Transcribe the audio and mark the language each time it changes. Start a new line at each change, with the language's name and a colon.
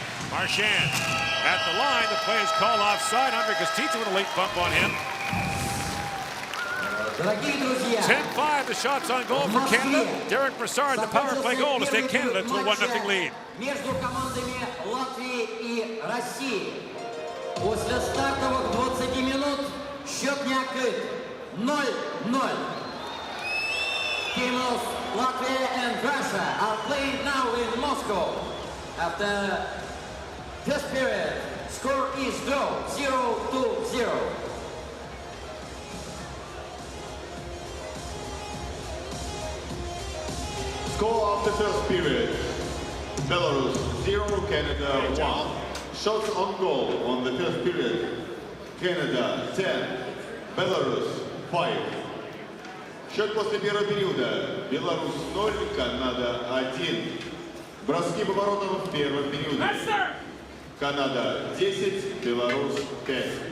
English: Marchand at the line. The play is called offside. Andre Kostica with a late bump on him. 10-5, the shots on goal for Canada. Derek Broussard, the power play goal to take Canada to a 1-0 lead.
Russian: Между командами Латвии и России. После стартовых 20 минут счет не открыт. 0-0.
English: Teams of Latvia and Russia are playing now in Moscow. After first period, score is draw, 0-0. Score after first period. Belarus 0, Canada 1. Shots on goal on the first period. Canada 10, Belarus 5.
Russian: Счет после первого периода. Беларусь 0, Канада 1. Броски по воротам в первом периоде. Канада 10, Беларусь 5.